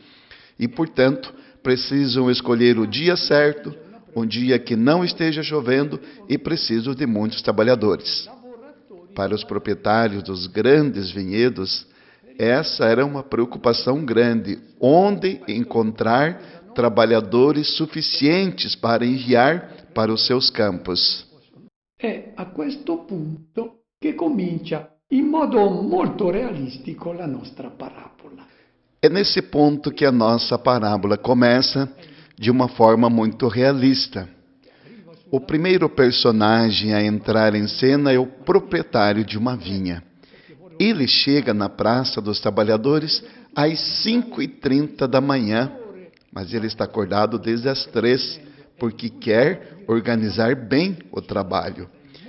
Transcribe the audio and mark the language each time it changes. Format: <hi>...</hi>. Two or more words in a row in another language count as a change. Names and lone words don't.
<pt>E, portanto, precisam escolher o dia certo, um dia que não esteja chovendo, e precisam de muitos trabalhadores. Para os proprietários dos grandes vinhedos, essa era uma preocupação grande, onde encontrar trabalhadores suficientes para enviar para os seus campos.</pt> <it>è a questo punto che comincia in modo molto realistico la nostra parabola.</it> <pt>É nesse ponto que a nossa parábola começa de uma forma muito realista. O primeiro personagem a entrar em cena é o proprietário de uma vinha. Ele chega na Praça dos Trabalhadores às 5h30 da manhã, mas ele está acordado desde as 3, porque quer organizar bem o trabalho.</pt>